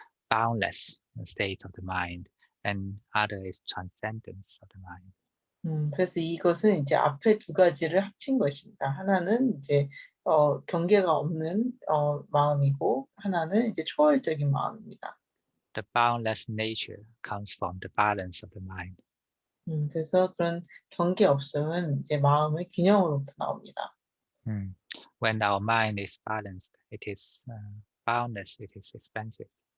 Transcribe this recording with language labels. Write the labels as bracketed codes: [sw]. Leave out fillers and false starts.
[en] boundless state of the mind, and other is transcendence of the mind. [ko] 그래서 이것은 이제 앞에 두 가지를 합친 것입니다. 하나는 이제 경계가 없는 마음이고 하나는 이제 초월적인 마음입니다. [en] The boundless nature comes from the balance of the mind. [ko] 그래서 그런 경계 없음은 이제 마음의 균형으로부터 나옵니다. [en] When our mind is balanced, it is boundless, it is expansive.